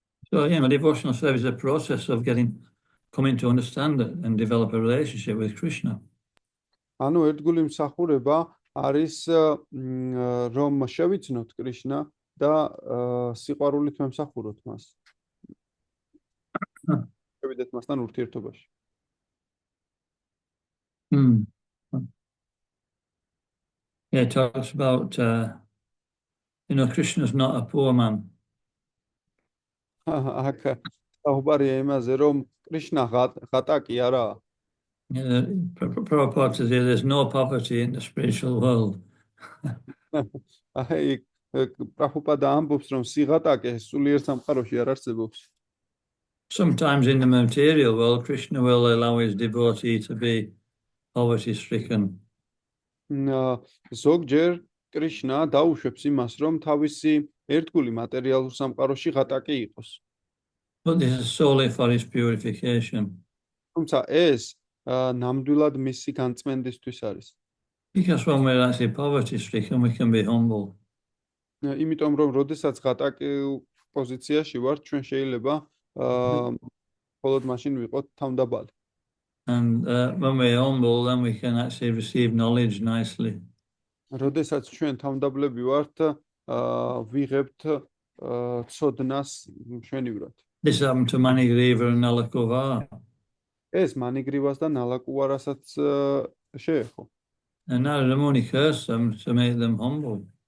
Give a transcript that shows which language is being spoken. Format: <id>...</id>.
<en>So, you know, devotional service is a process of coming to understand it and develop a relationship with Krishna.</en> <ka>ანუ ერთგული მსახურება არის რომ შევიცნოთ კრიშნა და სიყვარულით ვემსახუროთ მას. შევიდეთ მასთან ურთიერთობაში.</ka> <en>Yeah, it talks about, you know, Krishna is not a poor man.</en> <ka>აქ საუბარია იმაზე, რომ კრიშნა ღატაკი არაა.</ka> <en>Prabhupada says there's no poverty in the spiritual world.</en> <ka>აი პრაბჰუპადა ამბობს, რომ სიღატაკე სულიერ სამყაროში არ არსებობს.</ka> <en>Sometimes in the material world, Krishna will allow his devotee to be poverty stricken.</en> <ka>ზოგჯერ კრიშნა დაუშვებს იმას, რომ თავისი ერთგული მატერიალურ სამყაროში ღატაკი იყოს.</ka> <en>But this is solely for his purification.</en> <ka>თუმცა ეს ნამდვილად მისი განწმენდისთვის არის.</ka> <en>Because when we're actually poverty stricken, we can be humble.</en> <ka>იმიტომ რომ როდესაც ღატაკი პოზიციაში ვართ, ჩვენ შეიძლება მხოლოდ მაშინ ვიყოთ თავმდაბალი.</ka> <en>And when we're humble, then we can actually receive knowledge nicely.</en> <ka>როდესაც ჩვენ თავმდაბლები ვართ, ვიღებთ ცოდნას მშვენივრად.</ka> <en>This happened to Manigriva and Nalakuvara.</en> <ka>ეს მანიგრივას და ნალაკუვარასაც შეეხო.</ka> <en>And Narada Muni cursed them to make them humble.</en>